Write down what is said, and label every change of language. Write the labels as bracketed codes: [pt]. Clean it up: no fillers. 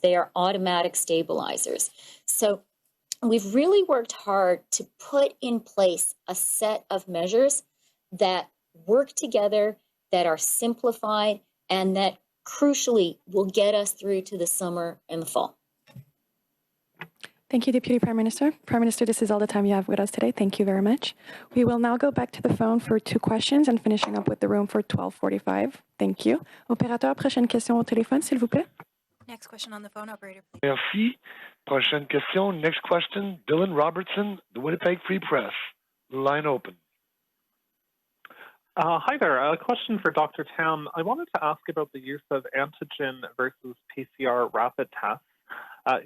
[en] They are automatic stabilizers. So we've really worked hard to put in place a set of measures that work together, that are simplified, and that crucially will get us through to the summer and the fall. Thank you, Deputy Prime Minister. Prime Minister, this is all the time you have with us today. Thank you very much. We will now go back to the phone for 2 questions and finishing up with the room for 12:45. Thank you. [fr] Opérateur, prochaine question au téléphone, s'il vous plaît. [en] Next question on the phone, operator, please. [fr] Merci. Prochaine question. [en] Next question, Dylan Robertson, the Winnipeg Free Press. Line open. Hi there. A question for Dr. Tam. I wanted to ask about the use of antigen versus PCR rapid tests.